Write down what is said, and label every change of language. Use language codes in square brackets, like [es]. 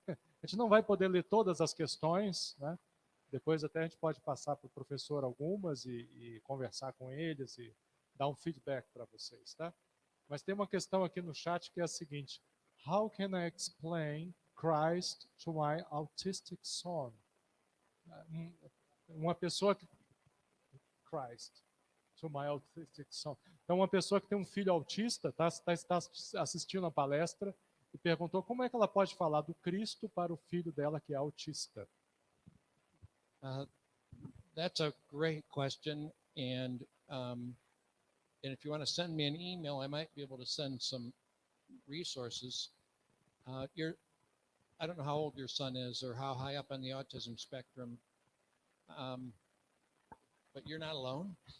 [pt] A gente não vai poder ler todas as questões, né? Depois até a gente pode passar para o professor algumas e conversar com eles e dar um feedback para vocês, tá? Mas tem uma questão aqui no chat que é a seguinte: [en] How can I explain Christ to my autistic son? [pt] Uma pessoa que... [en] Christ to my autistic son. [pt] Então, uma pessoa que tem um filho autista está assistindo a palestra e perguntou como é que ela pode falar do Cristo para o filho dela que é autista. [en] That's a great question, and if you want to send me an email, I might be able to send some resources. I don't know how old your son is or how high up on the autism spectrum, but you're not alone.